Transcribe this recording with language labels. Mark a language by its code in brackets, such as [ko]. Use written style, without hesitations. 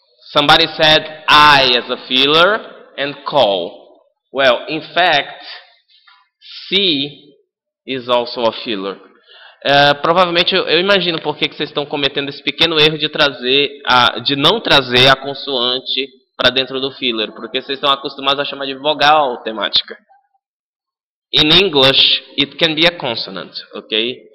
[en] Somebody said I as a filler and call. Well, in fact, C is also a filler. [pt] Provavelmente eu imagino por que vocês estão cometendo esse pequeno erro de não trazer a consoante para dentro do filler, porque vocês estão acostumados a chamar de vogal temática. [en] In English, it can be a consonant, okay?